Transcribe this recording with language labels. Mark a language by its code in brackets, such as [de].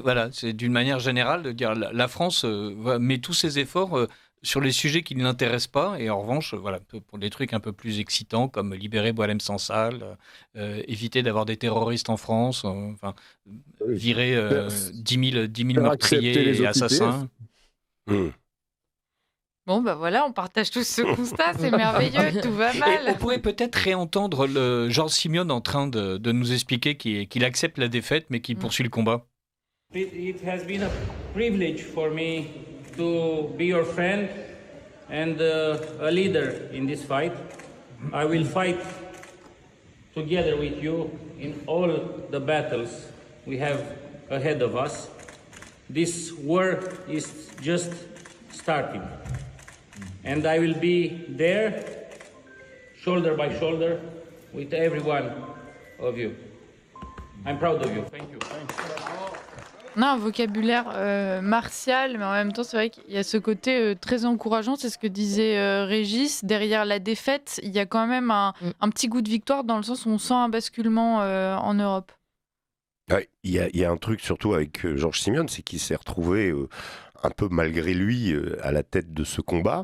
[fr] Voilà, c'est d'une manière générale de dire la France met tous ses efforts sur les sujets qui ne l'intéressent pas, et en revanche, pour des trucs un peu plus excitants, comme libérer Boualem Sansal, éviter d'avoir des terroristes en France, virer 10 000 meurtriers et assassins. Bon, voilà, on partage tous ce constat, c'est merveilleux, tout va mal. Et on pourrait peut-être réentendre Georges Simeone en train de nous expliquer qu'il accepte la défaite, mais qu'il poursuit le combat. [en] It has been a privilege for me to be your friend and a leader in this fight. I will fight together with you in all the battles we have ahead of us. this war is just starting. And I will be there, shoulder by shoulder, with every one of you. I'm proud of you. Thank you. [fr] On a un vocabulaire martial, mais en même temps, c'est vrai qu'il y a ce côté très encourageant. C'est ce que disait Régis. Derrière la défaite, il y a quand même un petit goût de victoire dans le sens où on sent un basculement en Europe. Ouais, il y a un truc surtout avec Georges Simeone, c'est qu'il s'est retrouvé un peu malgré lui à la tête de ce combat.